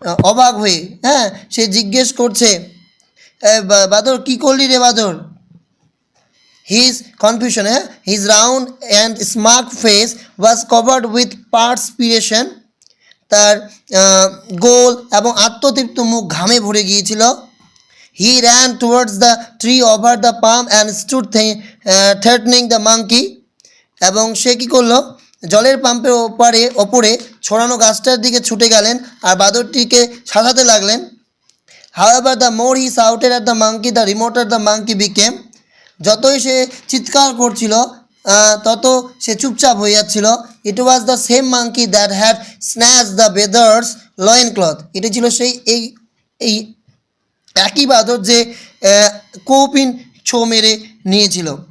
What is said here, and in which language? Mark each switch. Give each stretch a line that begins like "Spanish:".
Bangla: অবাক হয়ে, হ্যাঁ, সে জিজ্ঞেস করছে, বাদর কী করলি রে বাদর?
English: His confusion, his round and smug face was covered with perspiration.
Bangla: তার গোল এবং আত্মতৃপ্ত মুখ ঘামে ভরে গিয়েছিল।
English: He ran towards the tree over the palm and stood threatening the monkey.
Bangla: এবং সে কী করলো, জলের পাম্পের ওপরে ছড়ানো গাছটার দিকে ছুটে গেলেন আর বাদরটিকে শাসাতে লাগলেন।
English: However, the more he shouted at the monkey, the remoter the monkey became.
Bangla: যতই সে চিৎকার করছিল তত সে চুপচাপ হয়ে যাচ্ছিল।
English: It was the same monkey that had snatch the bather's loin cloth.
Bangla: এটা ছিল সেই এই একই বাদর যে কৌপিন ছো মেরে নিয়েছিল।